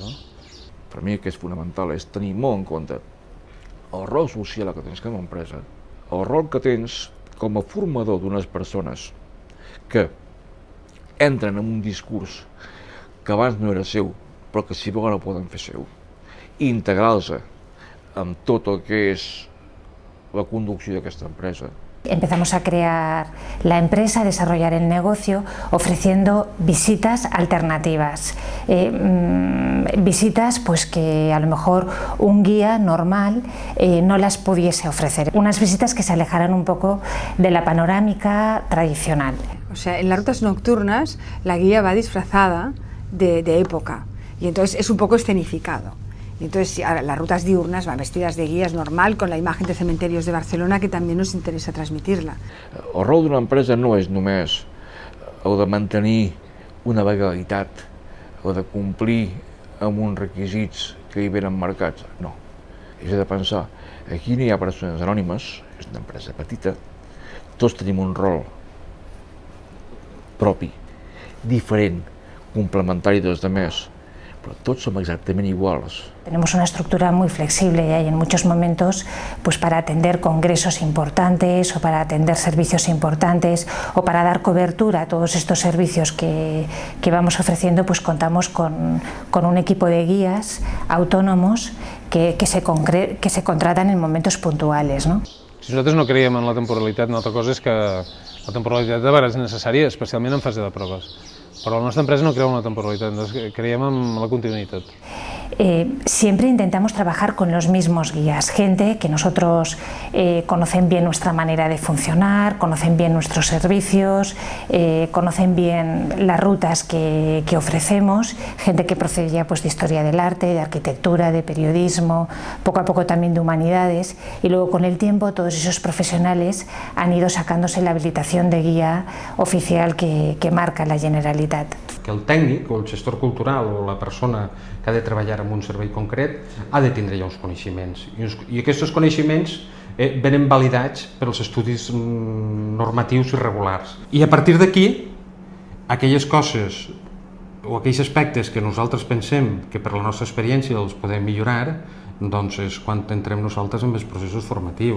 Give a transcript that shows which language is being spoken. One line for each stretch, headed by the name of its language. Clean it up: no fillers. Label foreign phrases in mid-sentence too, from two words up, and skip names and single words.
Catalan: Per mi el que és fonamental és tenir molt en compte el rol social que tens com a empresa, el rol que tens com a formador d'unes persones que entren en un discurs que abans no era seu, però que si volen el poden fer seu, i integrar-los amb tot el que és la conducció d'aquesta empresa.
Spanish: Empezamos a crear la empresa, a desarrollar el negocio, ofreciendo visitas alternativas. Visitas pues que a lo mejor un guía normal no las pudiese ofrecer. Unas visitas que se alejaran un poco de la panorámica tradicional. O sea, en las rutas nocturnas la guía va disfrazada de época y entonces es un poco escenificado. Y entonces las rutas diurnas van vestidas de guías normal, con la imagen de cementerios de Barcelona, que
Catalan: també nos interessa transmitir-la. El rol d'una empresa no és només el de mantenir una legalitat o de complir amb uns requisits que hi venen marcats, no. És de pensar, aquí no hi ha persones anònimes, és una empresa petita, tots tenim un rol propi, diferent, complementari dels demés,
Spanish: pero todos somos exactamente iguales. Tenemos una estructura muy flexible y hay en muchos momentos pues para atender congresos importantes o para atender servicios importantes o para dar cobertura a todos estos servicios que vamos ofreciendo, pues contamos con un equipo de guías autónomos que se contratan en momentos puntuales, ¿no?
Catalan: Si nosaltres no creiem en la temporalitat, una altra cosa és que la temporalitat de vegades és necessària, especialment en fase de proves. Però la nostra empresa no creu en la temporalitat, creiem en la continuïtat.
Spanish: Siempre intentamos trabajar con los mismos guías, gente que nosotros conocen bien nuestra manera de funcionar, conocen bien nuestros servicios, conocen bien las rutas que ofrecemos, gente que procede pues, de historia del arte, de arquitectura, de periodismo, poco a poco también de humanidades, y luego con el tiempo todos esos profesionales han ido sacándose la habilitación de guía oficial que marca la Generalitat.
Catalan: Que el tècnic o el gestor cultural o la persona que ha de treballar en un servei concret ha de tindre ja uns coneixements i aquests coneixements venen validats pels estudis normatius i regulars. I a partir d'aquí, aquelles coses o aquells aspectes que nosaltres pensem que per la nostra experiència els podem millorar, doncs és quan entrem nosaltres en els processos formatius.